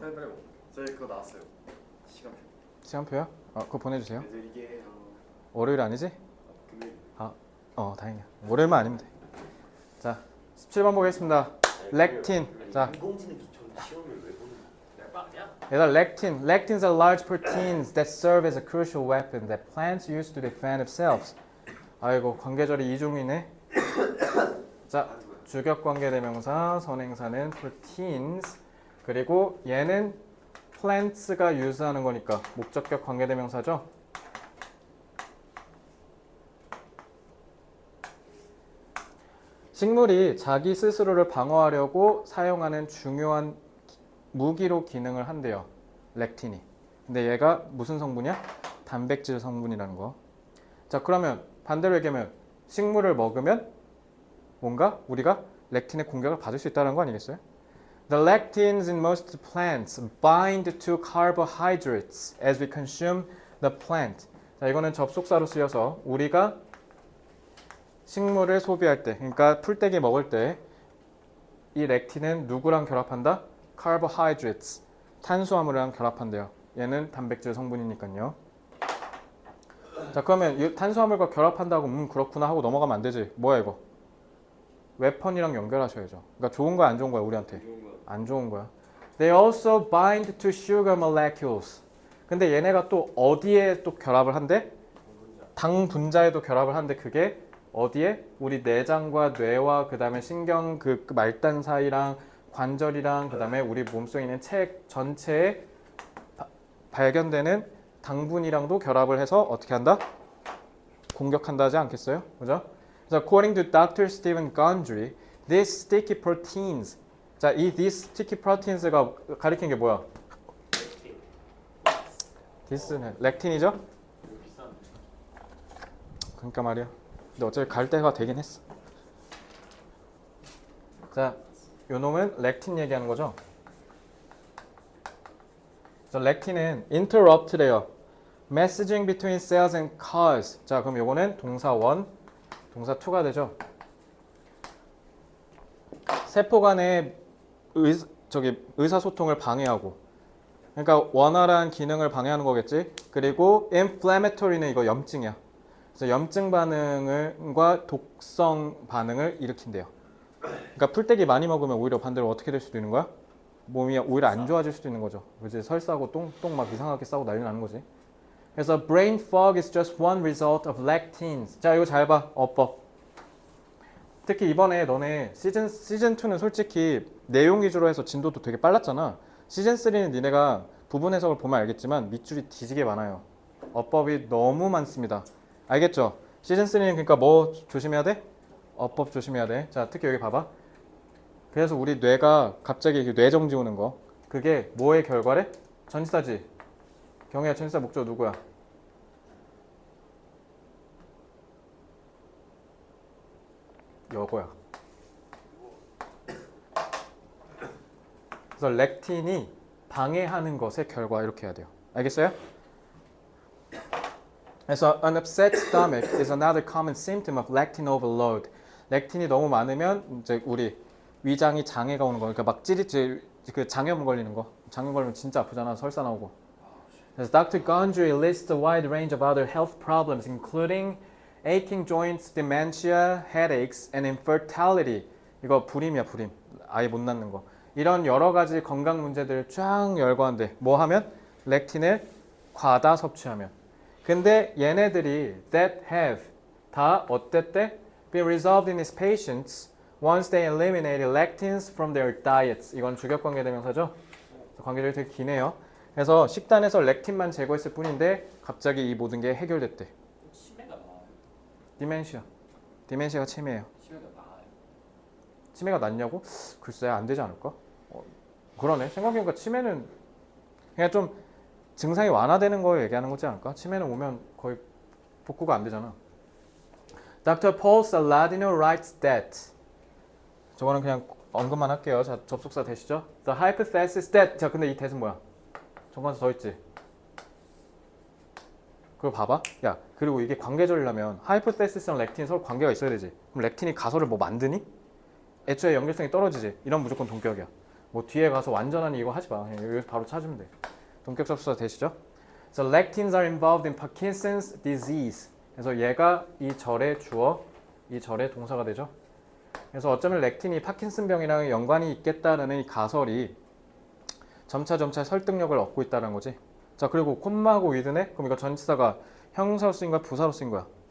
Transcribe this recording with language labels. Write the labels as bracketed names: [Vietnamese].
[Korean] 빨리 먹어. 저희 그거 나왔어요. 시간표. 시간표요? 그거 보내주세요. 내드리게 월요일 아니지? 금요일. 다행이야. 월요일만 아니면 돼. 자, 17번 보겠습니다. 렉틴. 자, 인공지능 기초인데 시험을 왜 보는 거야? 빡이야? 얘들아, lectin. [English] Lectins are large proteins that serve as a crucial weapon that plants use to defend themselves. [Korean] 아이고, 관계절이 이중이네. 자, 주격관계대명사, 선행사는 proteins. 그리고 얘는 plants가 use하는 거니까 목적격 관계대명사죠. 식물이 자기 스스로를 방어하려고 사용하는 중요한 무기로 기능을 한대요. 렉틴이. 근데 얘가 무슨 성분이야? 단백질 성분이라는 거. 자, 그러면 반대로 얘기하면 식물을 먹으면 뭔가 우리가 렉틴의 공격을 받을 수 있다는 거 아니겠어요? [English] The lectins in most plants bind to carbohydrates as we consume the plant. [Korean] 자, 이거는 접속사로 쓰여서 우리가 식물을 소비할 때, 그러니까 풀떼기 먹을 때 이 렉틴은 누구랑 결합한다? carbohydrates, 탄수화물이랑 결합한대요. 얘는 단백질 성분이니까요. 자, 그러면 이 탄수화물과 결합한다고 그렇구나 하고 넘어가면 안 되지. 뭐야 이거? 웨펀이랑 연결하셔야죠. 그러니까 좋은 거야 안 좋은 거야 우리한테? 좋은 거. 안 좋은 거야. [English] They also bind to sugar molecules. [Korean] 근데 얘네가 또 어디에 또 결합을 한대? 당 분자에도 결합을 하는데 그게 어디에? 우리 내장과 뇌와 그 다음에 신경 그 말단 사이랑 관절이랑 그 다음에 우리 몸속에 있는 책 전체에 발견되는 당분이랑도 결합을 해서 어떻게 한다? 공격한다 하지 않겠어요? 그죠? [English] 그래서 according to Dr. Stephen Gundry, these sticky proteins. [Korean] 자, 이 these sticky proteins가 가리킨 게 뭐야? this는 렉틴이죠? 이거 비싼데. 그러니까 말이야. 근데 어차피 갈 때가 되긴 했어. 자, 요 놈은 렉틴 얘기하는 거죠. 그래서 렉틴은 interrupt래요. [English] Messaging between cells and cause. [Korean] 자, 그럼 요거는 동사 1, 동사 2가 되죠. 세포 간의 의사소통을 방해하고, 그러니까 원활한 기능을 방해하는 거겠지. 그리고 inflammatory는 이거 염증이야. 그래서 염증 반응과 독성 반응을 일으킨대요. 그러니까 풀떼기 많이 먹으면 오히려 반대로 어떻게 될 수도 있는 거야? 몸이 오히려 안 좋아질 수도 있는 거죠. 그지? 설사고 똥 막 이상하게 싸고 난리 나는 거지. [English] 그래서 brain fog is just one result of lectins. [Korean] 자, 이거 잘 봐. 어법. 특히 이번에 너네 시즌 2는 솔직히 내용 위주로 해서 진도도 되게 빨랐잖아. 시즌 3는 니네가 부분 해석을 보면 알겠지만 밑줄이 뒤지게 많아요. 어법이 너무 많습니다. 알겠죠? 시즌 3는 그러니까 뭐 조심해야 돼? 어법 조심해야 돼. 자, 특히 여기 봐봐. 그래서 우리 뇌가 갑자기 뇌정지 오는 거. 그게 뭐의 결과래? 전치사지. 경혜야, 전치사 목적 누구야? 여거야. 그래서 렉틴이 방해하는 것의 결과 이렇게 해야 돼요. 알겠어요? [English] 그래서 an upset stomach is another common symptom of lectin overload. [Korean] 렉틴이 너무 많으면 이제 우리 위장이 장애가 오는 거. 그러니까 막 그 장염 걸리는 거. 장염 걸리면 진짜 아프잖아. 설사 나오고. 그래서 Dr. [English] Gundry lists a wide range of other health problems, including aching joints, dementia, headaches, and infertility. [Korean] 이거 불임이야, 불임. 아예 못 낳는 거. 이런 여러 가지 건강 문제들을 쫙 열거한대. 뭐 하면? 렉틴을 과다 섭취하면. 근데 얘네들이 [English] that have [Korean] 다 어땠대? [English] been resolved in his patients once they eliminated lectins from their diets. [Korean] 이건 주격관계 대명사죠? 관계절이 되게 기네요. 그래서 식단에서 렉틴만 제거했을 뿐인데 갑자기 이 모든 게 해결됐대. 치매가 나아요. 디멘시아가 치매예요. 치매가 나아요. 치매가 낫냐고? 글쎄 안 되지 않을까? 그러네. 생각해보니까 치매는 그냥 좀 증상이 완화되는 거 얘기하는 거지 않을까? 치매는 오면 거의 복구가 안 되잖아. Dr. [English] Paul Saladino writes that [Korean] 저거는 그냥 언급만 할게요. 자, 접속사 되시죠? [English] The hypothesis that [Korean] 자, 근데 이 that은 뭐야? 정관사 더 있지? 그거 봐봐. 야, 그리고 이게 관계절이라면 hypothesis랑 렉틴이 서로 관계가 있어야 되지. 그럼 렉틴이 가설을 뭐 만드니? 애초에 연결성이 떨어지지. 이런 무조건 동격이야. 뭐 뒤에 가서 완전한 이거 하지 마. 그냥 여기서 바로 찾으면 돼. 동격 접수사 되시죠? [English] So lectins are involved in Parkinson's disease. [Korean] 그래서 얘가 이 절의 주어, 이 절의 동사가 되죠. 그래서 어쩌면 렉틴이 파킨슨병이랑 연관이 있겠다라는 이 가설이 점차 설득력을 얻고 있다는 거지. 자, 그리고 콤마하고 위드네? 그럼 이거 전치사가 형용사로 쓰인 거야? 부사로 쓰인 거야?